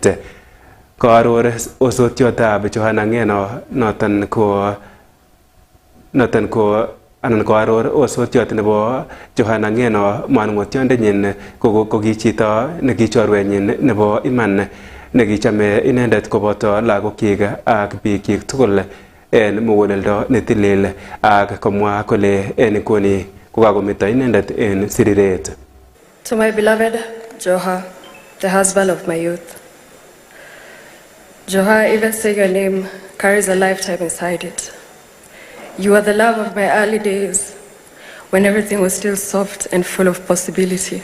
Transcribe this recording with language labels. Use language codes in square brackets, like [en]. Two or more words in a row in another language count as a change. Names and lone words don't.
[kln] Koaror osotiotab Joanna Ng'eno anan koaror osotiot nebo Joanna Ng'eno manung'otiondenyin ko ki chito nekichorwenyin nebo iman nekichame inendet koboto lagokyik ak biikyik tugul en muguleldo netilil ak komwa kole en inguni kokakometo inendet en siriret. [en] To my beloved Joha, the husband of my youth. Joha, even saying your name carries a lifetime inside it. You are the love of my early days, when everything was still soft and full of possibility.